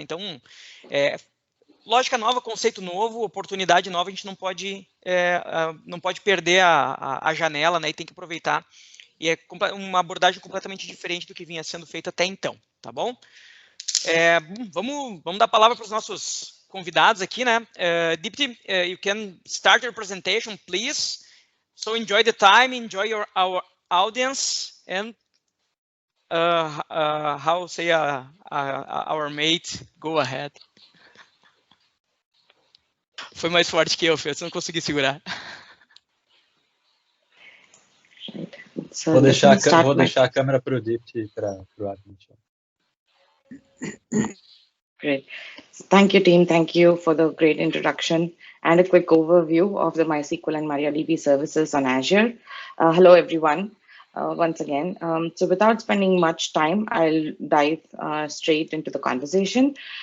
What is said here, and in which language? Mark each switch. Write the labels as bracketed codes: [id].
[pt] Então, lógica nova, conceito novo, oportunidade nova, a gente não pode perder a janela, né? E tem que aproveitar. E é uma abordagem completamente diferente do que vinha sendo feito até então, tá bom? Vamos dar a palavra para os nossos convidados aqui, né? [en] Deepti, you can start your presentation, please. So enjoy the time, enjoy our audience, and how say our mate, go ahead. [pt] Foi mais forte que eu, Fê, não consegui segurar. So vou deixar a câmera para o Deepti para o admin. [en] Great. Thank you, team. Thank you for the great introduction and a quick overview of the MySQL and MariaDB services on Azure. Hello, everyone. Once again, so without spending much time, I'll dive straight into the conversation.